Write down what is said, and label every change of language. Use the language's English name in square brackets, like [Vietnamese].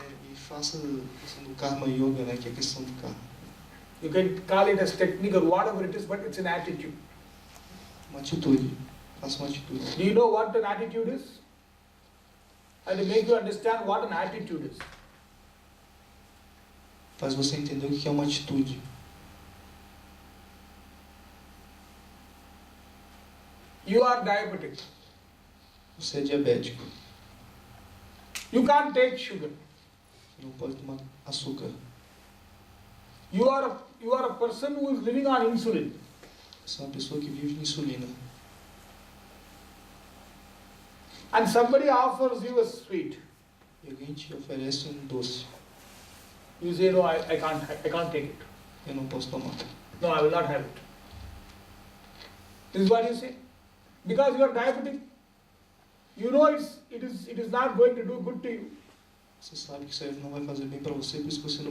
[Portuguese] E faça a questão do Karma Yoga, né, que é a questão do karma. [English] You can call it as technique or whatever it is, but it's an attitude. [Portuguese] Uma atitude. Faça uma atitude. [English] Do you know what an attitude is? And to make you understand what an attitude is. [Portuguese] Faz você entender o que é uma atitude. [English] You are diabetic. [Portuguese] Você é diabético. [English] You can't take sugar. [Portuguese] Não pode tomar açúcar. [English] You are a person who is living on insulin. [Portuguese] Você é uma pessoa que vive de insulina. [English] And somebody offers you a sweet. [Portuguese] E alguém te oferece doce. [English] You say, no, I can't take it. [Portuguese] Eu não posso tomar. [English] No, I will not have it. This is what you say. Because you are diabetic, you know it is not going to do good to you. [Portuguese] Você sabe que isso aí não vai fazer bem para você, por isso que você não